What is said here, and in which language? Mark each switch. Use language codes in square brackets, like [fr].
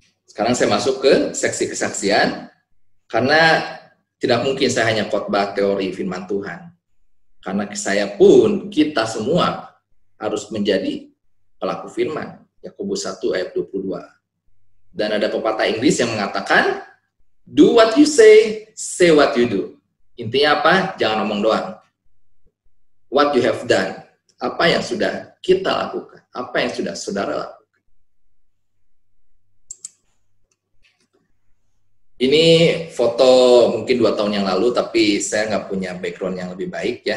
[id] Sekarang saya masuk ke seksi kesaksian, karena tidak mungkin saya hanya khotbah teori firman Tuhan. Karena saya pun, kita semua harus menjadi pelaku firman. Yakobus 1 ayat 22. Dan ada pepatah Inggris yang mengatakan, [en] Do what you say what you do. [id] Intinya apa? Jangan ngomong doang. [en] What you have done. [id] Apa yang sudah kita lakukan. Apa yang sudah saudara lakukan. Ini foto mungkin 2 tahun yang lalu, tapi saya nggak punya background yang lebih baik ya.